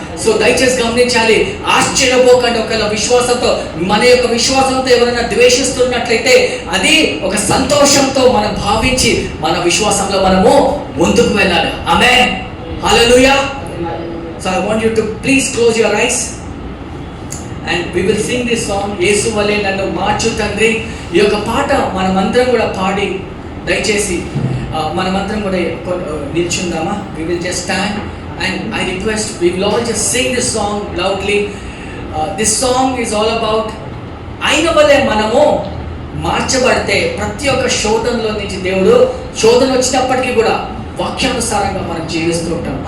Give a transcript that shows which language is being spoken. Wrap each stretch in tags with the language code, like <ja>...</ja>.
<te>So దయచేసి గమనించాలి, ఆశ్చర్యపోకండి. ఒకవేళ విశ్వాసంతో, మన యొక్క విశ్వాసంతో ఎవరైనా ద్వేషిస్తున్నట్లయితే అది ఒక సంతోషంతో మనం భావించి మన విశ్వాసంలో మనము ముందుకు వెళ్ళాలి. ఆమేన్. హల్లెలూయా. So I want you to please close your eyes</te> <en>and we will sing this song,</en> <te>యేసు వలే నన్ను మార్చు తండ్రి. ఈ యొక్క పాట మనమందరం కూడా పాడి దయచేసి మనమందరం కూడా నిల్చుందామా?</te> <en>we will just stand and I request we will all just sing this song loudly. This song is all about</en> <te>ఆయన వలే మనము మార్చబడితే ప్రతి ఒక్క శోధనలో నుంచి దేవుడు, శోధన వచ్చినప్పటికీ కూడా వాక్యానుసారంగా మనం జీవిస్తూ ఉంటాం.</te>